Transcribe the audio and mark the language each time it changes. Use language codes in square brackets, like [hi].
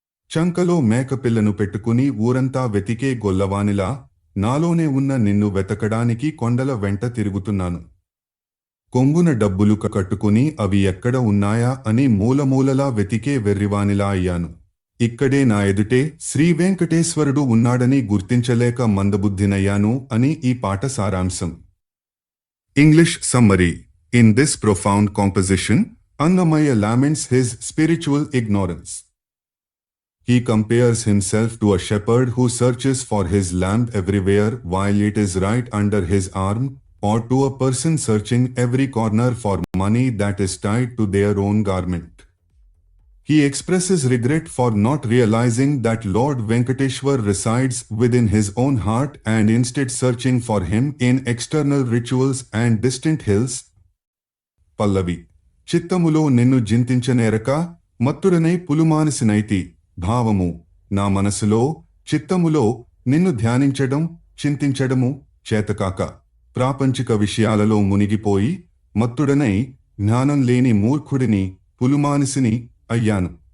[te] చంకలో మేకపిల్లను పెట్టుకుని ఊరంతా వెతికే గొల్లవానిలా నాలోనే ఉన్న నిన్ను వెతకడానికి కొండల వెంట తిరుగుతున్నాను. కొంగున డబ్బులు కట్టుకుని అవి ఎక్కడ ఉన్నాయా అని మూలమూలలా వెతికే వెర్రివానిలా అయ్యాను. ఇక్కడే నా ఎదుటే శ్రీవేంకటేశ్వరుడు ఉన్నాడని గుర్తించలేక మందబుద్ధినయ్యాను అని ఈ పాట సారాంశం. [en] English summary: In this profound composition, Annamaya laments his spiritual ignorance. He compares himself to a shepherd who searches for his lamb everywhere while it is right under his arm, or to a person searching every corner for money that is tied to their own garment. He expresses regret for not realizing that Lord Venkateshwar resides within his own heart and instead searching for him in external rituals and distant hills. [te] పల్లవి: చిత్తములో నిన్ను జింతించనేరక మత్తుడనై పులుమానసినైతి. భావము: నా మనసులో చిత్తములో నిన్ను ధ్యానించడం చింతించడము చేతకాక ప్రాపంచిక విషయాలలో మునిగిపోయి మత్తుడనై జ్ఞానం లేని మూర్ఖుడిని పులుమానిసిని అయ్యాను.